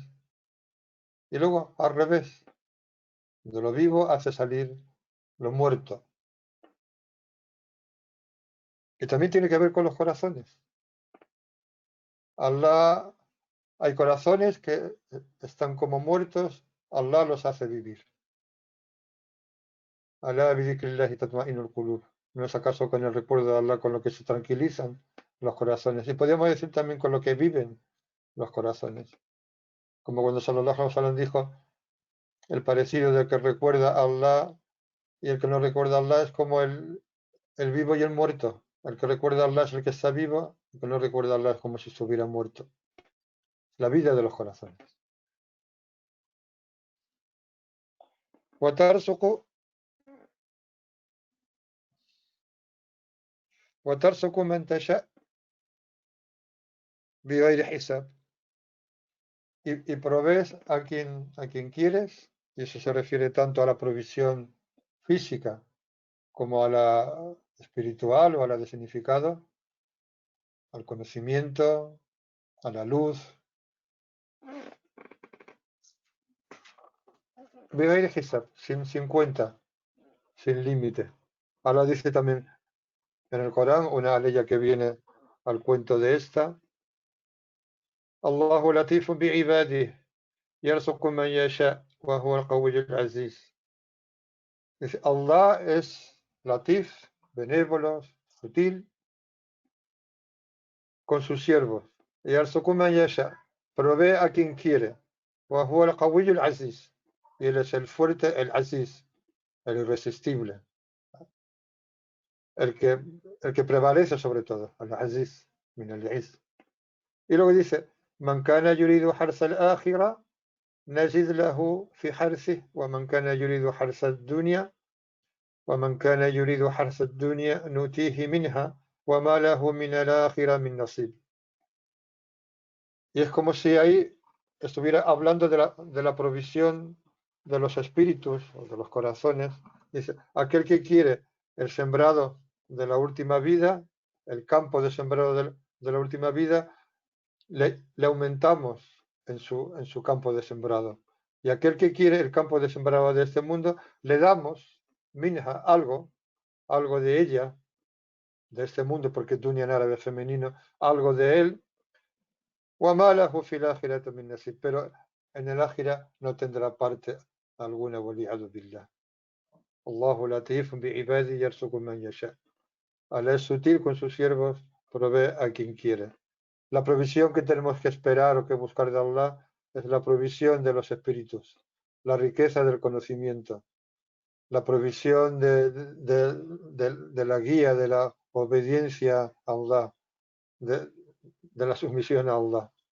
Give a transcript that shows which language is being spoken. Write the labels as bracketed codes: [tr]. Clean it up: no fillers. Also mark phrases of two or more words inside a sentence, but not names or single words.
[es] Y luego, al revés, de lo vivo hace salir lo muerto. Que también tiene que ver con los corazones. Allah, hay corazones que están como muertos, Allah los hace vivir. [ar] ألا بذكر الله تطمئن القلوب. [es] ¿No es acaso con el recuerdo de Allah con lo que se tranquilizan los corazones? Y podríamos decir también con lo que viven los corazones. Como cuando [ar] صلى الله عليه وسلم [es] dijo, el parecido del que recuerda a Allah y el que no recuerda a Allah es como el vivo y el muerto. El que recuerda a Allah es el que está vivo, el que no recuerda a Allah es como si estuviera muerto. La vida de los corazones. [ar] وترزق من تشاء بغير حساب. [es] Y provees a quien quieres, y eso se refiere tanto a la provisión física como a la espiritual o a la de significado, al conocimiento, a la luz. [ar] بغير حساب, [es] sin cuenta, sin límite. Allah dice también en el Corán, una aleya que viene al cuento de esta, [ar] الله لطيف بعباده يرزق من يشاء وهو القوي العزيز. [es] Dice, Allah es latif, benévolo, sutil, con sus siervos. [ar] يرزق من يشاء, [es] provee a quien quiere, [ar] وهو القوي العزيز, [es] y él es el fuerte, el aziz, el irresistible, el que, el que prevalece sobre todo, al-aziz, [ar] من العز. [es] Y luego dice, [ar] من كان يريد حرث الآخرة, نجد له في حرثه ومن كان يريد حرث الدنيا ومن كان يريد حرث الدنيا نؤتيه منها وما له من الآخرة من نصيب. [es] Y es como si ahí estuviera hablando de la provisión de los espíritus o de los corazones. Dice, aquel que quiere el sembrado de la última vida, el campo de sembrado de la última vida, le aumentamos en su campo de sembrado. Y aquel que quiere el campo de sembrado de este mundo, le damos, minha, algo de ella, de este mundo, porque es dunya en árabe femenino, algo de él, [ar] وَمَا لَهُ فِي الْآخِرَةِ مِن نَصِيب, [es] pero en el ákhira no tendrá parte alguna, [ar] وَلِيَعُوذُ بِاللَّهِ. الله لطيف بعباده يرزق من يشاء. [es] Allah es sutil con sus siervos, provee a quien quiere. La provisión que tenemos que esperar o que buscar de Allah es la provisión de los espíritus, la riqueza del conocimiento, la provisión de la guía, de la obediencia a Allah, de la sumisión a Allah.